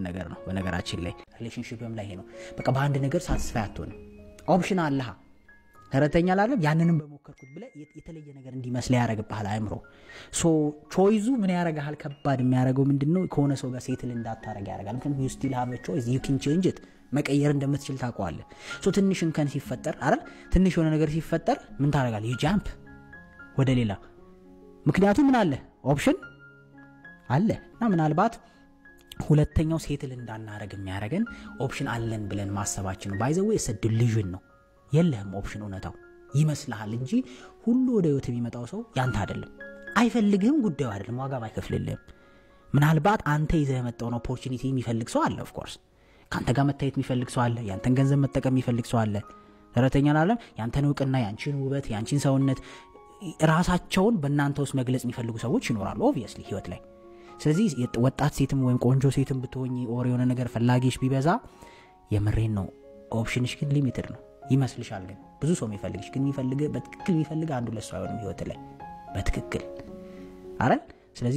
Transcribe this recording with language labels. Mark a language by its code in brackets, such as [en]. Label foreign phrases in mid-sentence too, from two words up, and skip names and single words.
[am] ነገር ነው በነገራችን ላይ ሪሌሽንሺፕም ላይ ነው በቃ በአንድ ነገር ሳትስፋይ አትሆንም ኦፕሽን አለህ ተረተኛል አይደል ያንንም በመከርኩት ብለ የተለየ ነገር እንዲመስል ያረጋግጣል አይምሮ ሶ ቾይዙ ምን ያረጋሃል ከባድ የሚያረጋው ምንድነው ከሆነ ሰው ጋር ሴትል እንዳታረጋ ያረጋል ምክንያቱም [en] you still have a choice you can change it [am] መቀየር እንደምትችል ታውቀዋለህ ሶ ትንሽ እንከን ሲፈጠር አይደል ትንሽ የሆነ ነገር ሲፈጠር ምን ታረጋለህ [en] you jump [am] ወደ ሌላ ምክንያቱም ምን አለ ኦፕሽን አለ እና ምናልባት ሁለተኛው ሴትል እንዳናረግ የሚያረጋን ኦፕሽን አለን ብለን ማሰባችን ነው [en] by the way it's a delusion [am] ነው የለህም ኦፕሽን ሆነታው ይመስልሃል እንጂ ሁሉ ወደ ህይወት የሚመጣው ሰው ያንተ አይደለም አይፈልግህም ጉዳዩ አይደለም ዋጋ ማይከፍልልህም ምናልባት አንተ ይዘህ የመጣው ኦፖርቹኒቲ የሚፈልግ ሰው አለ [en] of course [am] ካንተ ጋር መታየት የሚፈልግ ሰው አለ ያንተን ገንዘብ መጠቀም የሚፈልግ ሰው አለ ተረተኛል አይደል ያንተን ዕውቅና ያንቺን ውበት ያንቺን ሰውነት ራሳቸውን በእናንተ ውስጥ መግለጽ የሚፈልጉ ሰዎች ይኖራሉ obviously ህይወት ላይ ስለዚህ ወጣት ሴትም ወይም ቆንጆ ሴትም ብትሆኚ ኦር የሆነ ነገር ፈላጊሽ ቢበዛ የምሬን ነው ኦፕሽንሽ ግን ሊሚትድ ነው ይመስልሻል ግን ብዙ ሰው የሚፈልግሽ ግን በትክክል የሚፈልግ አንዱ ለሱ አይሆንም ህይወት ላይ በትክክል አይደል ስለዚህ